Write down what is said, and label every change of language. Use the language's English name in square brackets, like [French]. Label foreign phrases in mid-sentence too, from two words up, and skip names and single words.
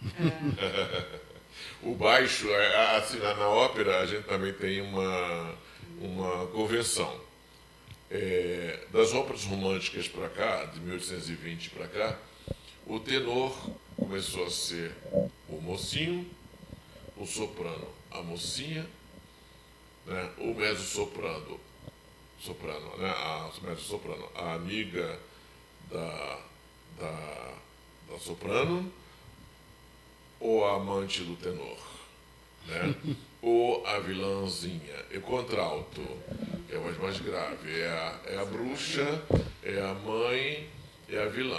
[Portuguese] O baixo, assim, na ópera a gente também tem uma convenção. Das óperas românticas para cá, de 1820 para cá, o tenor começou a ser o mocinho, o soprano, a mocinha, né? O mezzo-soprano, né? Mezzo-soprano, a amiga da soprano, ou a amante do tenor, né? Ou a vilãzinha, e o contralto, que é a voz mais grave, é a bruxa, é a mãe, é a vilã.